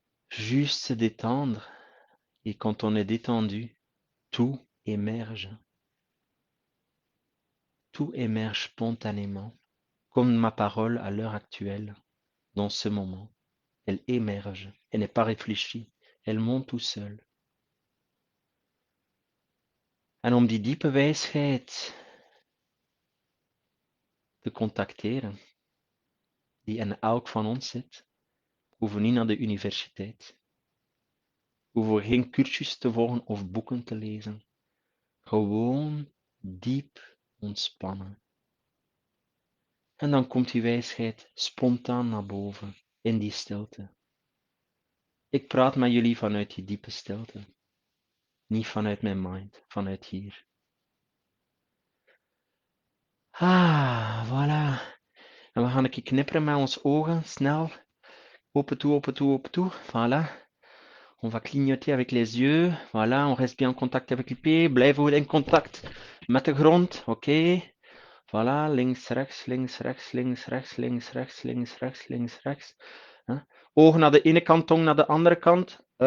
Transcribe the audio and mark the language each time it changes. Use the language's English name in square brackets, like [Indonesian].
[French] Juste se détendre, et quand on est détendu, tout émerge. Tout émerge spontanément, comme ma parole à l'heure actuelle, dans ce moment. Elle émerge, elle n'est pas réfléchie, elle monte tout seul. [Dutch] En om die diepe wijsheid te contacteren, die in elk van ons zit, hoeven we niet naar de universiteit. Hoeven we geen cursus te volgen of boeken te lezen. Gewoon diep ontspannen. En dan komt die wijsheid spontaan naar boven in die stilte. Ik praat met jullie vanuit die diepe stilte. Niet vanuit mijn mind, vanuit hier. Voilà. En we gaan een keer knipperen met ons ogen, snel. Open toe, open toe, open toe. Voilà. [French] On va clignoter avec les yeux. Voilà, on reste bien en contact avec les pieds. [Dutch] Blijven we in contact met de grond. Oké. Voilà, links, rechts, links, rechts, links, rechts, links, rechts, links, rechts, links, rechts. Ogen naar de ene kant, tong naar de andere kant.